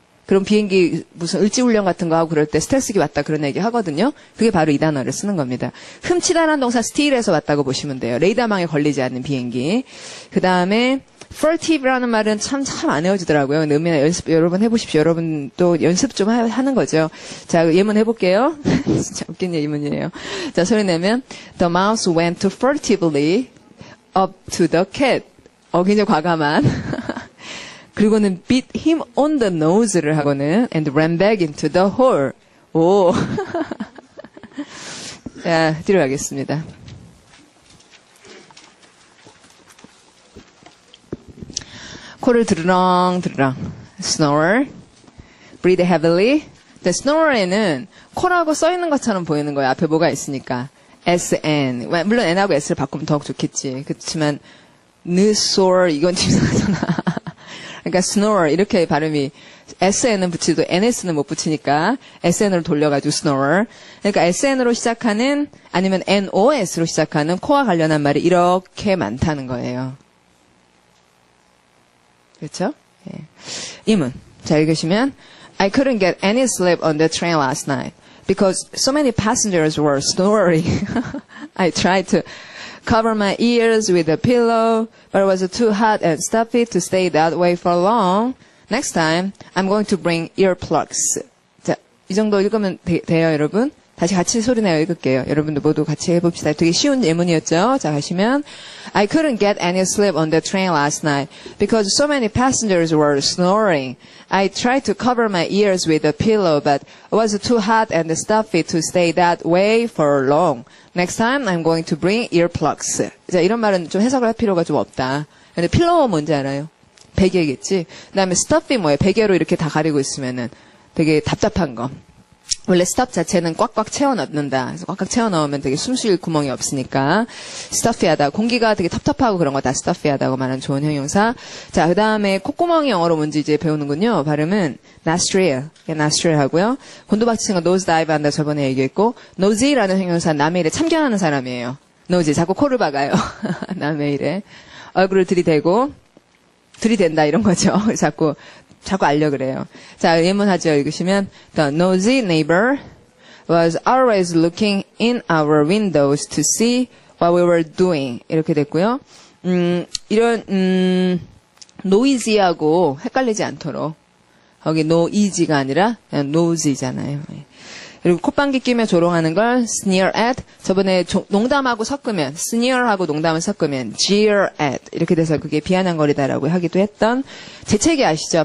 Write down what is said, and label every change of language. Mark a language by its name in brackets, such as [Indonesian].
[Korean] 그럼 비행기 무슨 을지훈련 같은 거 하고 그럴 때 스텔스기 왔다 그런 얘기 하거든요. 그게 바로 이 단어를 쓰는 겁니다. 훔치다라는 동사 steal에서 왔다고 보시면 돼요. 레이더망에 걸리지 않는 비행기. 그 다음에 furtive라는 말은 참 안 외워지더라고요. 음이나 연습 여러 번 해보십시오. 여러분 또 연습 좀 하는 거죠. 자, 예문 해볼게요. 진짜 웃긴 예문이에요. 자, 소리 내면 [English] The mouse went furtively up to the cat. [Korean] 굉장히 과감한. 그리고는 [English] beat him on the nose를 [Korean] 하고는 [English] and ran back into the hole. [Korean] 오. 자, 뒤로 가겠습니다. 코를 드르렁. [English] snore. breathe heavily. [Korean] snore에는 코라고 써있는 것처럼 보이는 거예요. 앞에 뭐가 있으니까. SN. 물론 N하고 S를 바꾸면 더욱 좋겠지. 그렇지만 snore 이건 이상하잖아. 그러니까 snore 이렇게 발음이 SN은 붙이도 NS는 못 붙이니까 SN으로 돌려가지고 snore. 그러니까 SN으로 시작하는 아니면 NOS로 시작하는 코와 관련한 말이 이렇게 많다는 거예요. 그렇죠? 예. 이문. 자, 읽으시면 [English] I couldn't get any sleep on the train last night because so many passengers were snoring. I tried to cover my ears with a pillow, but it was too hot and stuffy to stay that way for long. Next time, I'm going to bring earplugs. [Korean] 자, 이 정도 읽으면 돼요, 여러분? 다시 같이 소리내어 읽을게요. 여러분도 모두 같이 해봅시다. 되게 쉬운 예문이었죠? 자, 하시면 [English] I couldn't get any sleep on the train last night because so many passengers were snoring. I tried to cover my ears with a pillow, but it was too hot and stuffy to stay that way for long. Next time, I'm going to bring earplugs. [Korean] 자, 이런 말은 좀 해석을 할 필요가 좀 없다. 근데 필로우 뭔지 알아요? 베개겠지? 그 다음에 stuffy 뭐예요? 베개로 이렇게 다 가리고 있으면은 되게 답답한 거. 원래 stuff 자체는 꽉꽉 채워 넣는다. 그래서 꽉꽉 채워 넣으면 되게 숨 쉴 구멍이 없으니까 stuffy하다. 공기가 되게 텁텁하고 그런 거 다 stuffy하다고 말하는 좋은 형용사. 자, 그 다음에 콧구멍이 영어로 뭔지 이제 배우는군요. 발음은 nostril, nostril 하고요. 곤두박질 친거 nose dive 한다 저번에 얘기했고, nosy라는 형용사 남의 일에 참견하는 사람이에요. nosy, 자꾸 코를 박아요. 남의 일에. 얼굴을 들이댄다 이런 거죠. 자꾸 알려 그래요. 자, 예문하죠. 읽으시면 [English] The nosy neighbor was always looking in our windows to see what we were doing. [Korean] 이렇게 됐고요. 이런 noisy하고 헷갈리지 않도록 거기 noeasy가 아니라 그냥 nosy잖아요. 그리고 콧방귀 끼며 조롱하는 걸 sneer at. 저번에 농담하고 섞으면 sneer하고 농담을 섞으면 jeer at 이렇게 돼서 그게 비아냥거리다라고 하기도 했던 재채기 아시죠?